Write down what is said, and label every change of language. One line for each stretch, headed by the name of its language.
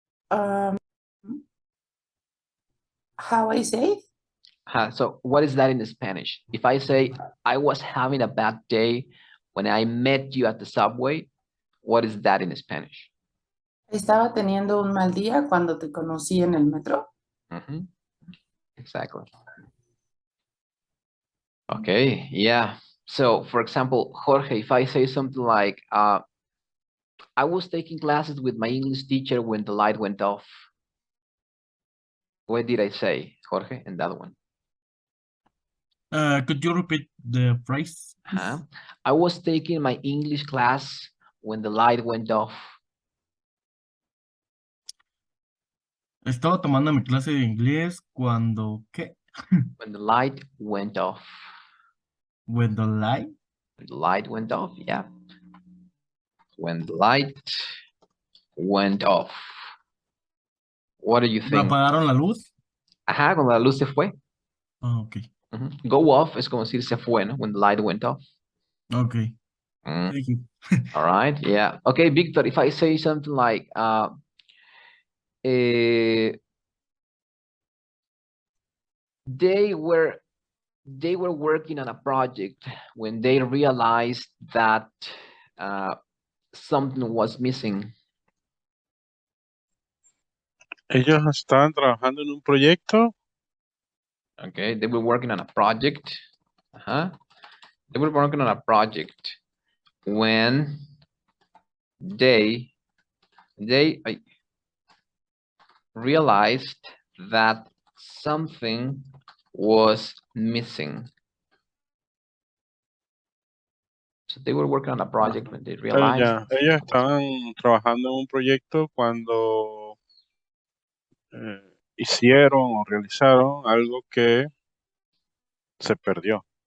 English: How I say? So what is that in Spanish? If I say I was having a bad day When I met you at the subway, what is that in Spanish?
Spanish: Estaba teniendo un mal día cuando te conocí en el metro.
English: Exactly. Okay, yeah. So, for example, Jorge, if I say something like, I was taking classes with my English teacher when the light went off. What did I say, Jorge, in that one? Could you repeat the phrase? I was taking my English class when the light went off.
Spanish: Estaba tomando mi clase de inglés cuando, ¿qué?
English: When the light went off. When the light? When the light went off, yeah. When the light went off. What do you think?
Spanish: ¿Apagaron la luz? Ajá, cuando la luz se fue.
English: Oh, ok.
Spanish: Go off es como decir se fue, ¿no?
English: When the light went off. Ok. Thank you. All right, yeah. Okay, Victor, if I say something like, they were working on a project when they realized that something was missing.
Spanish: Ellos estaban trabajando en un proyecto.
English: Okay, they were working on a project. They were working on a project when they realized that something was missing. So they were working on a project when they realized.
Spanish: Ellos estaban trabajando en un proyecto cuando hicieron o realizaron algo que se perdió.